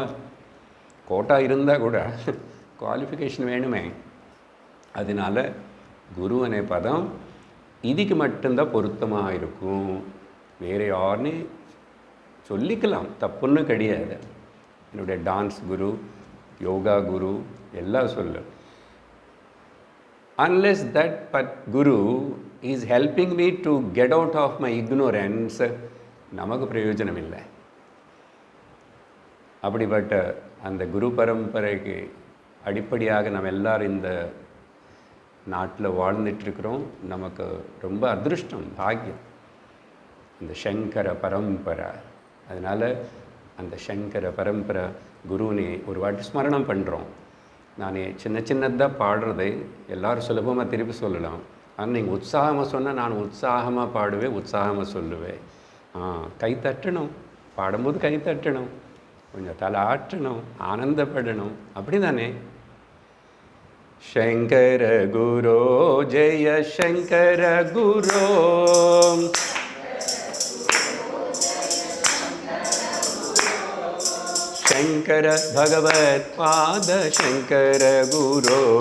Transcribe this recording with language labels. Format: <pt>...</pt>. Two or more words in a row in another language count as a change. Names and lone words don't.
<ta>கோட்டா இருந்தால் கூட குவாலிஃபிகேஷன் வேணுமே. அதனால் குரு அనే பதம் இதுக்கு மட்டும்தான் பொருத்தமாக இருக்கும். வேறு யாருன்னு சொல்லிக்கலாம், தப்புன்னு கிடையாது. என்னுடைய டான்ஸ் குரு, யோகா குரு எல்லாம் சொல்லு.</ta> <en>Unless that guru is helping me to get out of my ignorance,</en> <ta>நமக்கு பிரயோஜனம் இல்லை. அப்படிப்பட்ட அந்த குரு பரம்பரைக்கு அடிப்படையாக நம்ம எல்லாரும் இந்த நாட்டில் வாழ்ந்துட்டுருக்கிறோம். நமக்கு ரொம்ப அதிருஷ்டம், பாக்கியம் இந்த சங்கர பரம்பரை. அதனால் அந்த சங்கர பரம்பரை குருவினை ஒரு வாட்டி ஸ்மரணம் பண்ணுறோம். நான் சின்னதாக பாடுறதை எல்லோரும் சுலபமாக திருப்பி சொல்லலாம். ஆனால் நீங்கள் உற்சாகமாக சொன்னால் நான் உற்சாகமாக பாடுவேன், உற்சாகமாக சொல்லுவேன். கை தட்டணும், பாடும்போது கை தட்டணும், கொஞ்சம் தலை ஆட்டணும், ஆனந்தப்படணும், அப்படி தானே?</ta> <sa>शंकर गुरो जय शंकर गुरो, शंकर भगवत पाद शंकर गुरो,</sa>